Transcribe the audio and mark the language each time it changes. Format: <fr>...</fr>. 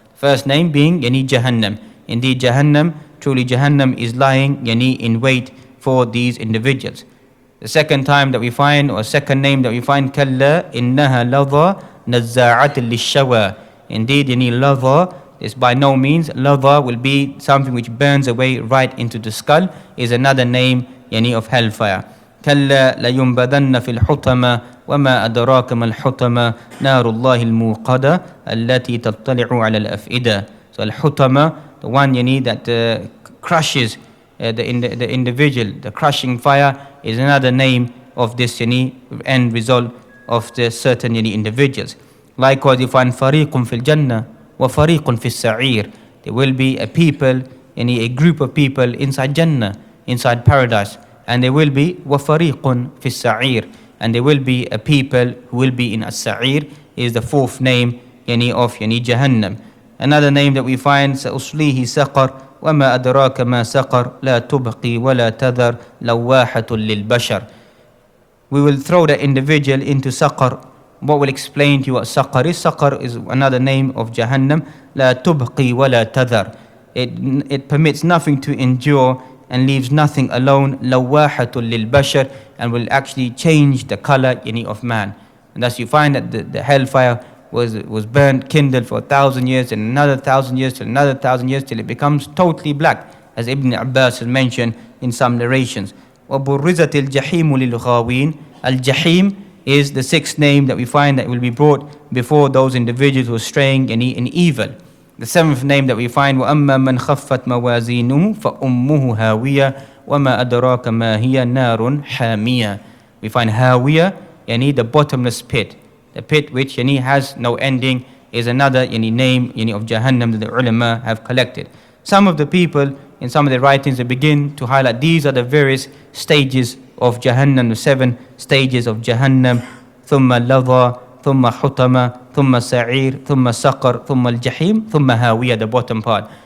<en>First name being Yani Jahannam. Indeed, Jahannam, truly Jahannam is lying Yani in wait for these individuals. The second time that we find, or second name that we find,</en> <ar>Kalla innaha ladha nazza'at lishawa.</ar> <en>Indeed, Yani ladha is by no means, ladha will be something which burns away right into the skull, is another name Yani of hellfire.</en> <ar>كلا لينبذن في الحطمة وما أدراك ما الحطمة نار الله الموقدة التي تطلع على الأفئدة.</ar> <en>So al-hutama, the one Yani that crushes the individual, the crushing fire is another name of this Yani end result of the certain Yani individuals. Likewise, you find</en> <ar>فريق في الجنة وفريق في السعير.</ar> <en>There will be a people, Yani a group of people inside Jannah, inside paradise. And there will be</en> <ar>وَفَرِيقٌ فِي السَّعِيرِ,</ar> <en>and there will be a people who will be in as-sa'ir, is the fourth name Yani of Yani Jahannam. Another name that we find,</en> <ar>سَأُصْلِيهِ سَقَرْ وَمَا أَدْرَاكَ مَا سَقَرْ لَا تُبْقِي وَلَا تَذَرْ لَوَّاحَةٌ لِلْبَشَرِ.</ar> <en>We will throw the individual into Saqar. What will explain to you what Saqar is? Saqar is another name of Jahannam.</en> <ar>لَا تُبْقِي وَلَا تَذَرْ.</ar> <en>It permits nothing to endure and leaves nothing alone,</en> <ar>لَوَّاحَةٌ لِلْبَشَرِ,</ar> <en>and will actually change the color Yani of man. And thus you find that the hellfire was burned, kindled for 1,000 years, and another 1,000 years, till another 1,000 years, till it becomes totally black, as Ibn Abbas has mentioned in some narrations.</en> <ar>وَبُرِّزَتِ الْجَحِيمُ لِلْغَاوِينَ.</ar> <en>Al-Jahim is the sixth name that we find that will be brought before those individuals who are straying Yani in evil. The seventh name that we find,</en> <ar>وَأَمَّا مَنْ خَفَّتْ مَوَازِينُهُ فَأُمُّهُ هَاوِيَةٌ وَمَا أَدْرَاكَ مَا هِيَ نَارٌ حَامِيَةٌ.</ar> <en>We find Hawiyah, Yani the bottomless pit. The pit which Yani has no ending is another Yani name Yani of Jahannam that the ulama have collected. Some of the people in some of their writings they begin to highlight these are the various stages of Jahannam, the 7 stages of Jahannam.</en> <ar>ثُمَّ لَظَى ثُمَّ حُطَمَ ثُمَّ سَعِيرٌ ثُمَّ سَقَرٌ ثُمَّ الْجَحِيمُ ثُمَّ هَاوِيَةٌ,</ar> <en>the bottom part.</en>